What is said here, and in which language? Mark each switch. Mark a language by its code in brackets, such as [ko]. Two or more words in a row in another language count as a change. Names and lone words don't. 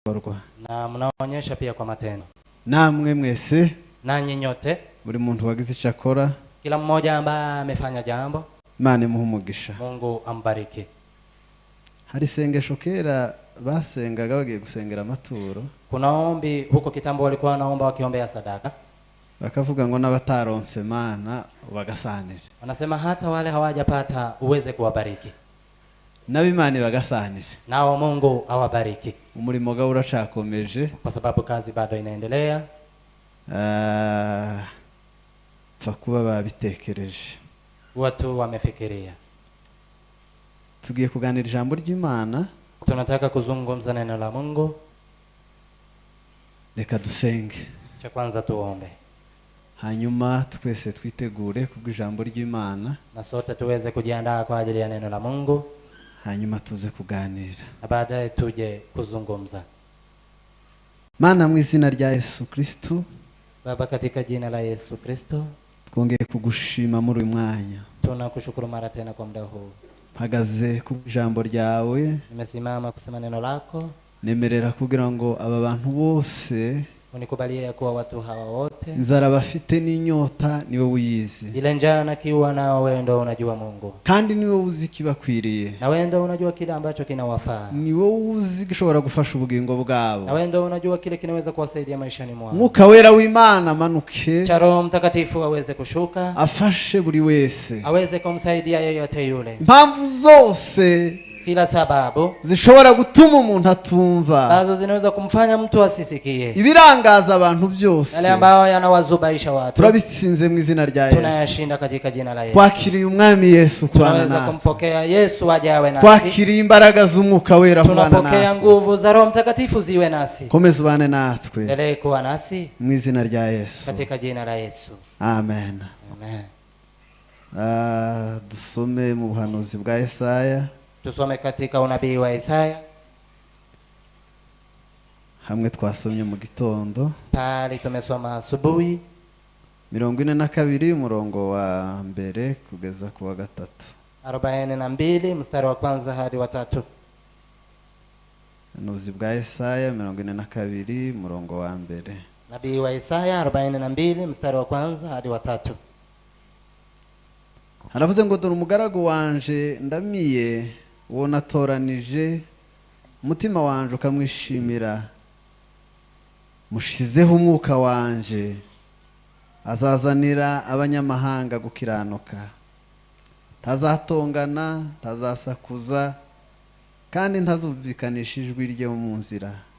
[sw] na mnaonyesha pia kwa matendo. [rw] Namwe mwese, [sw] nanyi nyote, [rw] buri muntu wagize icyo akora, [sw] kila mmoja ambaye amefanya jambo, [rw] Imana imuhe umugisha. [sw] Mungu ambariki. [rw] Hari sengesho kera basengaga bagiye gusengera amaturo. [sw] Kuna ombi huko kitambo walikuwa wanaomba wakiombea sadaka. [rw] Bakavuga ngo n'abataronse Mana bagasanije. [sw] Wanasema hata wale hawajapata uweze kuwabariki. [rw] N'abimana bagasanije. [sw] Nao Mungu awabariki. [rw] Umurimo gawe uracakomeje [sw] kwa sababu kazi bado inaendelea. [rw] Fa kuba babitekereje. [sw] Watu wamefikiria. [rw] Tugiye kuganira ijambo ry'Imana. [sw] Tunataka kuzungumza neno la Mungu. [rw] Reka dusenge. [sw] Cha kwanza tuombe. [rw] Hanyuma twese twitegure kubw'ijambo ry'Imana. [sw] Na sote tuweze kujiandaa kwa ajili ya neno la Mungu. [rw] Hanyuma tuze kuganira. [sw] Na baadaye tuje kuzungumza. [rw] Mana mu izina rya Yesu Kristo. [sw] Baba katika jina la Yesu Kristo. [rw] Twongeye kugushima muri uyu mwanya. [sw] Tunakushukuru mara tena kwa muda huu. [rw] Mpagaze ku ijambo ryawe. [sw] Nimesimama kusema neno lako. [rw] Nemerera kugira ngo aba bantu bose [sw] unikubalie kuwa watu hawa wote [rw] inzara bafite n'inyota niwe uyizi. [sw] Ile njaa na kiu nao wewe ndio unajua Mungu. [rw] Kandi niwe uzi kibakwiriye. [sw] Na wewe ndio unajua kile ambacho kinawafaa. [rw] Niwe uzi gishobora gufasha ubugingo bwabo. [sw] Na wewe ndio unajua kile kinaweza kuwasaidia maishani mwao. [rw] Mwuka wera w'Imana manuke. [sw] Cha Roho Mtakatifu aweze kushuka. [rw] Afashe buri wese. [sw] Aweze kumsaidia yeyote yule. [rw] Mpamvu zose [sw] kila sababu [rw] zishobora gutuma umuntu atumva. [sw] Nazo zinaweza kumfanya mtu asisikie. [rw] Ibirangaza abantu byose. [sw] Yale ambao yanawazubaisha watu. [rw] Turabitsinze mu izina rya Yesu. [sw] Tunayashinda katika jina la Yesu. [rw] Twakiriye umwami Yesu kubana natwe. [sw] Tunaweza kumpokea Yesu aje awe nasi. [rw] Twakiriye imbaraga z'Umwuka wera kubana natwe. [sw] Tunapokea nguvu za Roho Mtakatifu ziwe nasi. [rw] Komeza ubane natwe. [sw] Endelee kuwa nasi [rw] mu izina rya Yesu. [sw] katika jina la Yesu. Amen. Amen. [rw] Dusome mu buhanuzi bwa Yesaya. [sw] Tusome katika unabii wa Yesaya. [rw] Hamwe twasomye mu gitondo. [sw] Pale tumesoma asubuhi. [rw] 42 umurongo wa mbere kugeza ku wa gatatu. [sw] 42 mstari wa kwanza hadi wa 3. [rw] Ubuhanuzi bwa Yesaya 42 umurongo wa mbere. [sw] Nabii wa Yesaya 42 mstari wa kwanza hadi wa 3. [rw] Haravuze ngo dore umugaragu wanje ndamiye uwo natoranije umutima wanje ukamwishimira mushizeho umwuka wanje azazanira abanyamahanga gukiranuka tazatongana tazasakuza kandi ntazumvikanisha ijwi rye mu nzira.